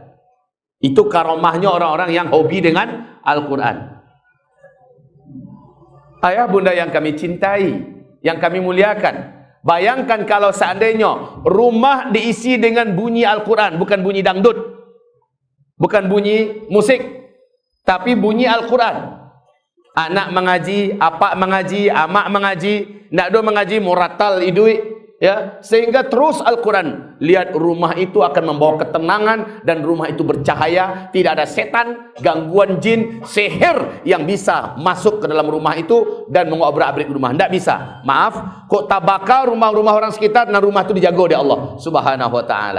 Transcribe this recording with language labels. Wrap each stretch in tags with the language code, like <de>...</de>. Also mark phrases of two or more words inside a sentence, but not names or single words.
<id>Itu karomahnya orang-orang yang hobi dengan Al-Quran. Ayah bunda yang kami cintai, yang kami muliakan, bayangkan kalau seandainya rumah diisi dengan bunyi Al-Quran, bukan bunyi dangdut, bukan bunyi musik, tapi bunyi Al-Quran.</id> <min>Anak mengaji, apak mengaji, amak mengaji, nak do mengaji, muratal idui,</min> <id>ya, sehingga terus Al-Quran. Lihat, rumah itu akan membawa ketenangan dan rumah itu bercahaya, tidak ada setan, gangguan jin, sihir yang bisa masuk ke dalam rumah itu dan mengobrak-abrik rumah. Tidak bisa. Maaf,</id> <min>kok tabaka</min> <id>rumah-rumah orang sekitar dan rumah itu dijaga oleh Allah</id> <ar>سبحانه وتعالى.</ar>